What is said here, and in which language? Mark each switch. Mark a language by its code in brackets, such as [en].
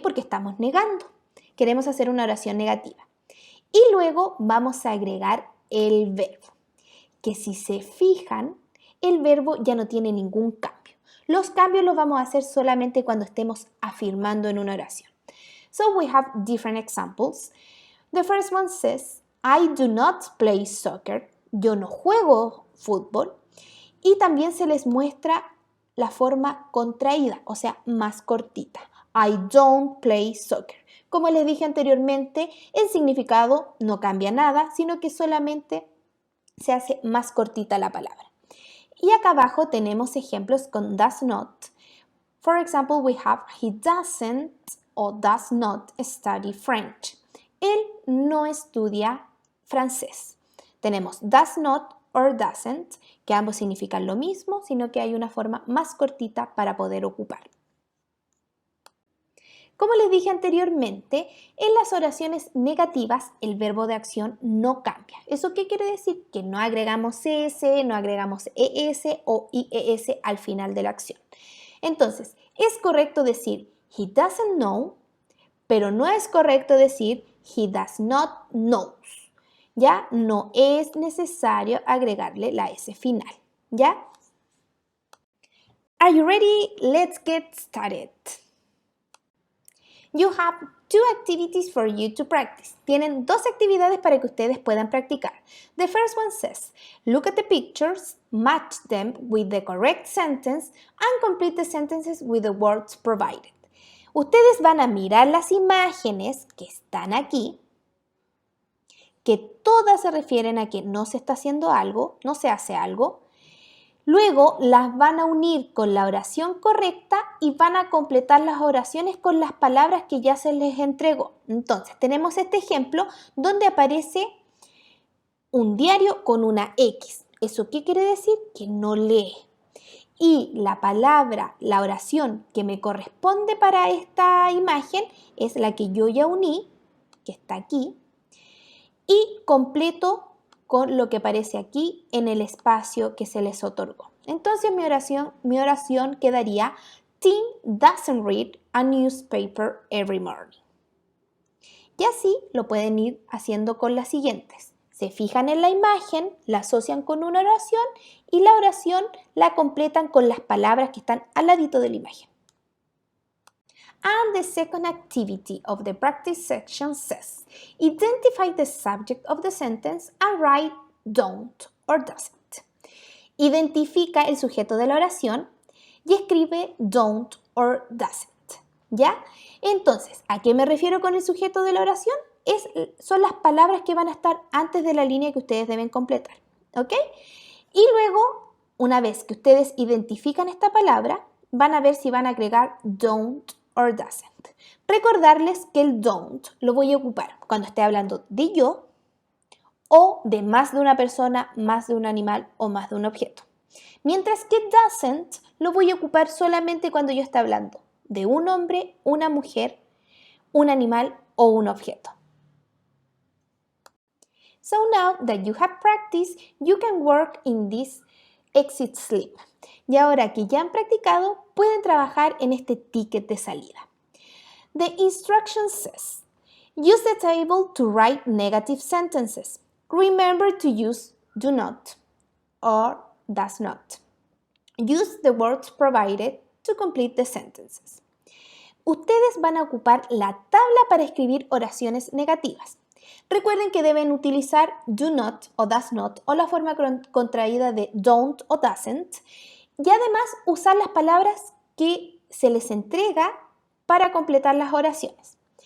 [es] Porque estamos negando. Queremos hacer una oración negativa. Y luego vamos a agregar el verbo, que si se fijan, el verbo ya no tiene ningún cambio. Los cambios los vamos a hacer solamente cuando estemos afirmando en una oración. [en] So we have different examples. The first one says, I do not play soccer. [es] Yo no juego fútbol. Y también se les muestra la forma contraída, o sea, más cortita. [en] I don't play soccer. [es] Como les dije anteriormente, el significado no cambia nada, sino que solamente se hace más cortita la palabra. Y acá abajo tenemos ejemplos con does not. [en] For example, we have he doesn't or does not study French. [es] Él no estudia francés. Tenemos does not or doesn't, que ambos significan lo mismo, sino que hay una forma más cortita para poder ocupar. Como les dije anteriormente, en las oraciones negativas el verbo de acción no cambia. ¿Eso qué quiere decir? Que no agregamos s, no agregamos es o ies al final de la acción. Entonces, es correcto decir [en] he doesn't know, [es] pero no es correcto decir [en] he does not knows. [es] ¿Ya? No es necesario agregarle la s final. [en] ¿Ya? Are you ready? Let's get started. You have two activities for you to practice. [es] Tienen dos actividades para que ustedes puedan practicar. [en] The first one says, look at the pictures, match them with the correct sentence, and complete the sentences with the words provided. [es] Ustedes van a mirar las imágenes que están aquí, que todas se refieren a que no se está haciendo algo, no se hace algo. Luego las van a unir con la oración correcta y van a completar las oraciones con las palabras que ya se les entregó. Entonces, tenemos este ejemplo donde aparece un diario con una X. ¿Eso qué quiere decir? Que no lee. Y la palabra, la oración que me corresponde para esta imagen es la que yo ya uní, que está aquí, y completo con lo que aparece aquí en el espacio que se les otorgó. Entonces mi oración quedaría [en] Tim doesn't read a newspaper every morning. [es] Y así lo pueden ir haciendo con las siguientes. Se fijan en la imagen, la asocian con una oración y la oración la completan con las palabras que están al ladito de la imagen. [en] And the second activity of the practice section says, identify the subject of the sentence and write don't or doesn't. [es] Identifica el sujeto de la oración y escribe don't or doesn't. ¿Ya? Entonces, ¿a qué me refiero con el sujeto de la oración? Son las palabras que van a estar antes de la línea que ustedes deben completar. ¿Ok? Y luego, una vez que ustedes identifican esta palabra, van a ver si van a agregar don't or doesn't. Recordarles que el don't lo voy a ocupar cuando esté hablando de yo o de más de una persona, más de un animal o más de un objeto. Mientras que doesn't lo voy a ocupar solamente cuando yo esté hablando de un hombre, una mujer, un animal o un objeto. [en] So now that you have practiced, you can work in this exit slip. [es] Y ahora que ya han practicado, pueden trabajar en este ticket de salida. [en] The instruction says, use the table to write negative sentences. Remember to use do not or does not. Use the words provided to complete the sentences. [es] Ustedes van a ocupar la tabla para escribir oraciones negativas. Recuerden que deben utilizar do not o does not o la forma contraída de don't o doesn't y además usar las palabras que se les entrega para completar las oraciones.